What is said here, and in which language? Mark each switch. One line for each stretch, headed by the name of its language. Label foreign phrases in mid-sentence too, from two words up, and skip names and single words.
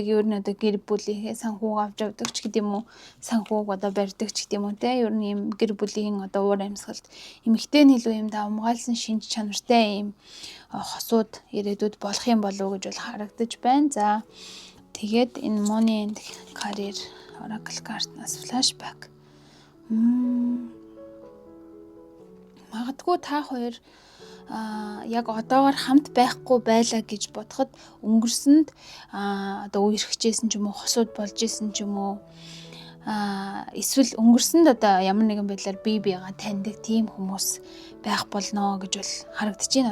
Mongolian: Ер нь одоо гэр бүлийнхээ санхүүг авч явдаг ч гэдэм үү, санхүүг одоо барьдаг ч гэдэм үү те. Ер нь юм гэр бүлийн одоо уур амьсгалд эмэгтэй нь илүү юм давмгаалсан шинж чанартай юм хосууд ирээдүйд болох юм болов уу гэж бол харагдаж байна. За тэгээд энэ
English: money and career oracle card-
Mongolian: наас flashback. Магадгүй та хоёр яг одоогоор хамт байхгүй байлаа гэж бодоход өнгөрсөнд одоо үерхчихсэн ч юм уу, хосууд болж исэн ч юм уу, эсвэл өнгөрсөнд одоо ямар нэгэн байдлаар бие биегаа таньдаг тийм хүмүүс байх болно гэж бол харагдаж байна.